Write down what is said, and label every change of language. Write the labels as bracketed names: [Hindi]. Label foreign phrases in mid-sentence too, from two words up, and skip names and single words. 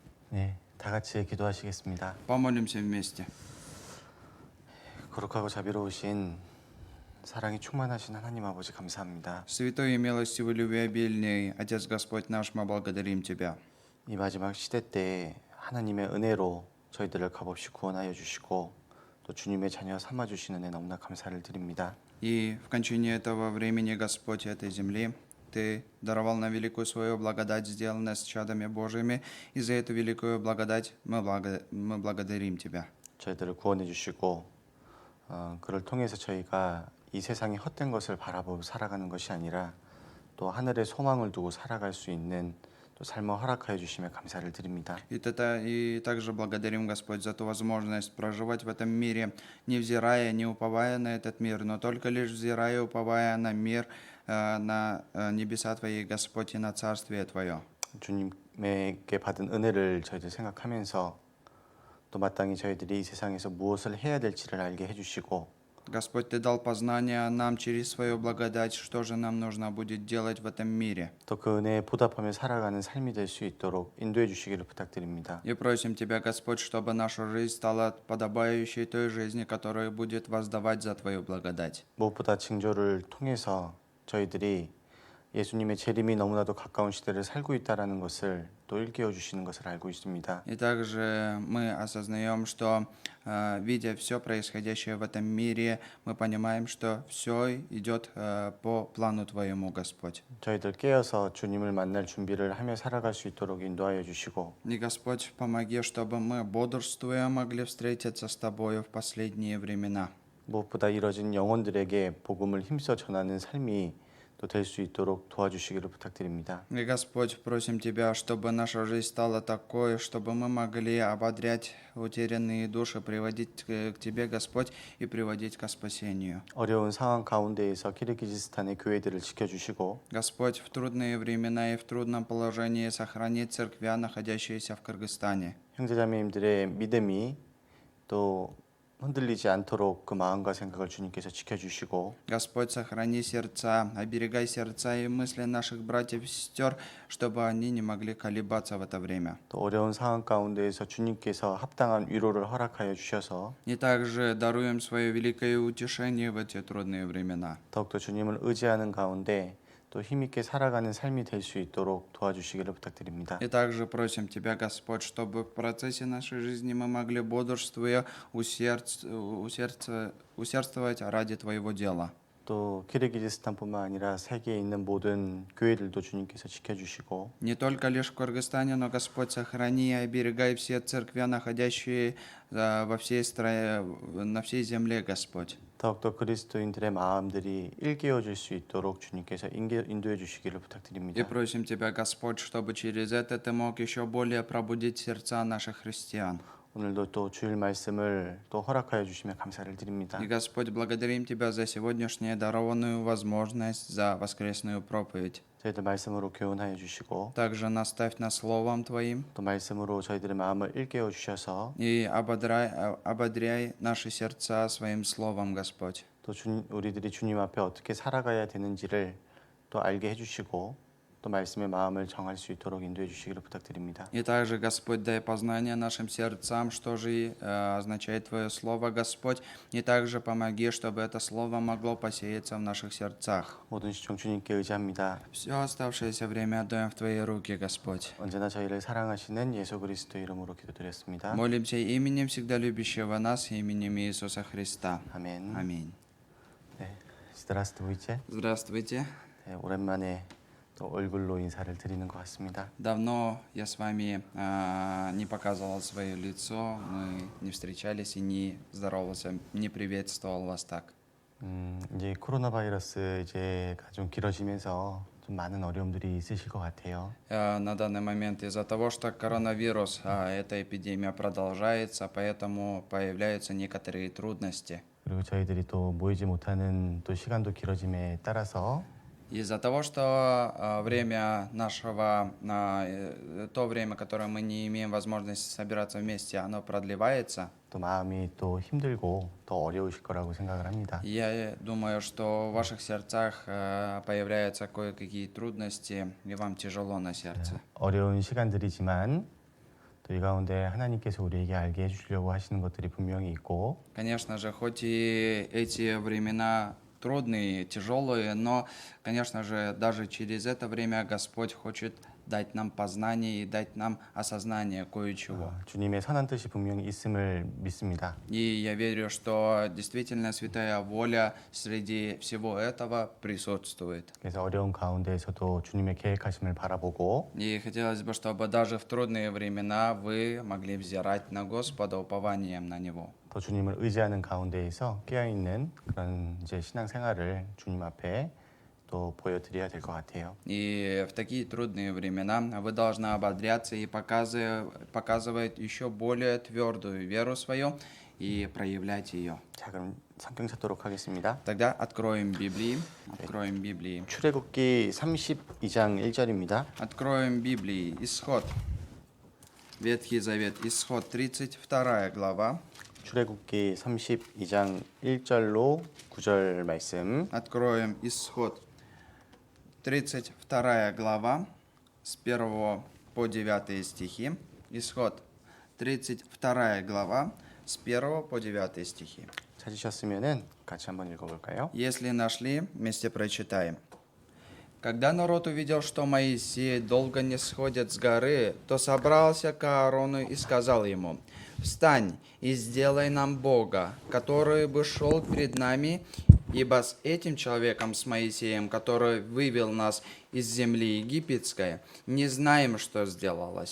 [Korean] 네, 다 같이 기도하시겠습니다. [Russian] Помолимся вместе. [Korean] 거룩하고 자비로우신 사랑이 충만하신 하나님 아버지 감사합니다. [Russian] Святой и милостивый любвеобильный Отец Господь наш, мы благодарим Тебя. [Korean] 이 마지막 시대 때 하나님의 은혜로 저희들을 값없이 구원하여 주시고 또 주님의 자녀 삼아 주시는 애 너무나 감사를 드립니다. [Russian] И в кончине этого времени, Господь, этой земли, Ты даровал нам великую свою благодать, сделал нас чадами Божьими, и за эту великую благодать мы благодарим Тебя. [Korean] 저희들을 구원해 주시고 그를 통해서 저희가 이 세상의 헛된 것을 바라보고 살아가는 것이 아니라 또 하늘의 소망을 두고 살아갈 수 있는 또 삶을 허락하여 주시며 감사를 드립니다. [Russian] И также благодарим, Господь, за ту возможность проживать в этом мире, невзирая, не уповая на этот мир, но только лишь взирая и уповая на мир, на небеса Твои, Господь, и на Царствие Твое. [Korean] 주님에게 받은 은혜를 저희들 생각하면서 또 마땅히 저희들이 이 세상에서 무엇을 해야 될지를 알게 해주시고 [Russian] Господь, Ты дал познание нам через свою благодать, что же нам нужно будет делать в этом мире. [Korean] 또 그 은혜에 보답하며 살아가는 삶이 될 수 있도록 인도해 주시기를 부탁드립니다. [Russian] И просим Тебя, Господь, чтобы наша жизнь стала подобающей той жизни, которая будет воздавать за Твою благодать. [Korean] 무엇보다 징조를 통해서 저희들이 예수님의 재림이 너무나도 가까운 시대를 살고 있다는 것을 또 일깨워 주시는 것을 알고 있습니다. [Russian] И также мы осознаем, что, видя все происходящее в этом мире, мы понимаем, что все идет по плану Твоему, Господь. [Korean] 저희들 깨어서 주님을 만날 준비를 하며 살아갈 수 있도록 인도하여 주시고 [Russian] И, Господь, помоги, чтобы мы, бодрствуя, могли встретиться с Тобою в последние времена. [Korean] 무엇보다 이뤄진 영혼들에게 복음을 힘써 전하는 삶이 또 될 수 있도록 도와주시기를 부탁드립니다. [Russian] И, Господь, просим Тебя, чтобы наша жизнь стала такой, чтобы мы могли ободрять утерянные души, приводить к Тебе, Господь, и приводить ко спасению. [Korean] 어려운 상황 가운데에서 키르기즈스탄의 교회들을 지켜주시고 [Russian] Господь, в трудные времена и в трудном положении сохрани церквя, находящиеся в Кыргызстане. [Korean] 형제자매님들의 믿음이 또 흔들리지 않도록 그 마음과 생각을 주님께서 지켜주시고 [Russian] Господь, сохрани сердца, оберегай сердца и мысли наших братьев и сестер, чтобы они не могли колебаться в это время. [Korean] 또 어려운 상황 가운데에서 주님께서 합당한 위로를 허락하여 주셔서 [Russian] И также даруем свое великое утешение в эти трудные времена. [Korean] 더욱더 주님을 의지하는 가운데 또 힘있게 살아가는 삶이 될 수 있도록 도와주시기를 부탁드립니다. [Russian] И также просим Тебя, Господь, чтобы в процессе нашей жизни мы могли, бодрствуя, усердствовать ради Твоего дела. [Korean] 또 키르기즈스탄뿐만 아니라 세계에 있는 모든 교회들도 주님께서 지켜주시고 [Russian] Не только лишь в Кыргызстане, но, Господь, сохрани и оберегай все церкви, находящие на всей земле, Господь. [Korean] 더욱더 그리스도인들의 마음들이 일깨워질 수 있도록 주님께서 인도해 주시기를 И 부탁드립니다. [Russian] просим Тебя, Господь, чтобы через это Ты мог еще более пробудить сердца наших христиан. [Korean] 오늘도 또 주일 말씀을 또 허락하여 주시며 감사를 드립니다. [Russian] И, Господь, благодарим Тебя за сегодняшнюю дарованную возможность, за воскресную проповедь. [Korean] 저희들 말씀으로 교훈하여 주시고 [Russian] Также наставь нас Словом Твоим [Korean] 또 말씀으로 저희들의 마음을 일깨워 주셔서 [Russian] и ободряй наши сердца своим Словом, Господь. [Korean] 또 우리들이 주님 앞에 어떻게 살아가야 되는지를 또 알게 해주시고 또 말씀의 마음을 정할 수 있도록 인도해 주시기를 부탁드립니다. [Russian] И также, Господь, дай познание нашим сердцам, что же означает Твое Слово, Господь. И также помоги, чтобы это Слово могло посеяться в наших сердцах. [Korean] 모든 시청 주님께 의지합니다. [Russian] Все оставшееся время отдаем в Твои руки, Господь. [Korean] 언제나 저희를 사랑하시는 예수 그리스도 이름으로 기도드렸습니다. [Russian] Молимся именем всегда любящего нас, именем Иисуса Христа. [Korean] 아멘. [Russian] Аминь. 네, здравствуйте. Здравствуйте. [Korean] 네, 오랜만에 또 얼굴로 인사를 드리는 것 같습니다. [Russian] Давно я с вами не показывал свое лицо, мы не встречались и не здоровался, не приветствовал вас так. [Korean] 이제 코로나 바이러스 이제가 좀 길어지면서 좀 많은 어려움들이 있으실 것 같아요. [Russian] На данный момент из-за того, что коронавирус, эта эпидемия продолжается, поэтому появляются некоторые трудности. [Korean] 그리고 저희들이 또 모이지 못하는 또 시간도 길어짐에 따라서 [Russian] Из-за того, что время нашего, то время, которое мы не имеем возможности собираться вместе, оно продлевается. [Korean] 또 마음이 또 힘들고 더 어려우실 거라고 생각을 합니다. [Russian] Я думаю, что в ваших сердцах появляются кое-какие трудности, и вам тяжело на сердце. [Korean] 어려운 시간들이지만 또 이 가운데 하나님께서 우리에게 알게 해주시려고 하시는 것들이 분명히 있고 [Russian] Конечно же, хоть и эти времена трудные, тяжелые, но, конечно же, даже через это время Господь хочет дать нам познание и дать нам осознание кое-чего. [Korean] 주님의 선한 뜻이 분명히 있음을 믿습니다. [Russian] И я верю, что действительно святая воля среди всего этого присутствует. [Korean] 그래서 어려운 가운데에서도 주님의 계획하심을 바라보고 [Russian] И хотелось бы, чтобы даже в трудные времена вы могли взирать на Господа упованием на Него. [Korean] 또 주님을 의지하는 가운데에서 깨어있는 그런 이제 신앙생활을 주님 앞에 또 보여드려야 될 것 같아요. [Russian] И в такие трудные времена вы должны ободряться и показывать еще более твердую веру свою и проявлять ее. [Korean] 자, 그럼 성경 찾도록 하겠습니다. [Russian] Тогда откроем Библии. Откроем Библии. [Korean] 출애굽기 32장 1절입니다. [Russian] Откроем Библии. Исход. Ветхий Завет. Исход. 32 глава. [Korean] 출애굽기 32장 1절로 9절 말씀. [Russian] Откроем Исход. 32 глава. С 1 по 9 стихи. Исход. 32 глава. С 1 по 9 стихи. [Korean] 찾으셨으면은 같이 한번 읽어볼까요? [Russian] Если нашли, вместе прочитаем. Когда народ увидел, что Моисей долго не сходит с горы, то собрался к Аарону и сказал ему: «Встань и сделай нам Бога, который бы шел перед нами, ибо с этим человеком, с Моисеем, который вывел нас из земли египетской, не знаем, что сделалось».